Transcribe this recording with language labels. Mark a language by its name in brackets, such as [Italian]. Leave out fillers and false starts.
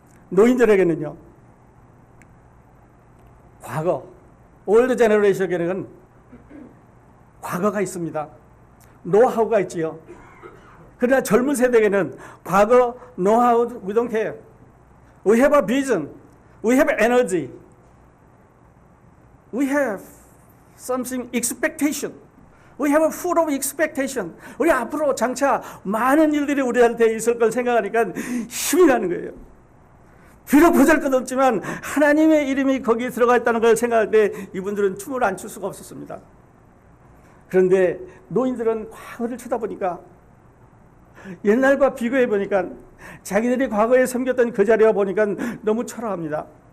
[Korean] 노인들에게는요, 과거, 올드 제너레이션에는 과거가 있습니다. 노하우가 있지요. 그러나 젊은 세대에게는 과거, 노하우, [English] we don't care. We have a vision. We have energy. We have something expectation. We have a full of expectation. [Korean] 우리 앞으로 장차 많은 일들이 우리한테 있을 걸 생각하니까 힘이 나는 거예요. 비록 보잘것없지만 하나님의 이름이 거기에 들어가 있다는 걸 생각할 때 이분들은 춤을 안 출 수가 없었습니다. 그런데 노인들은 과거를 쳐다보니까, 옛날과 비교해 보니까 자기들이 과거에 섬겼던 그 자리와 보니까 너무 초라합니다.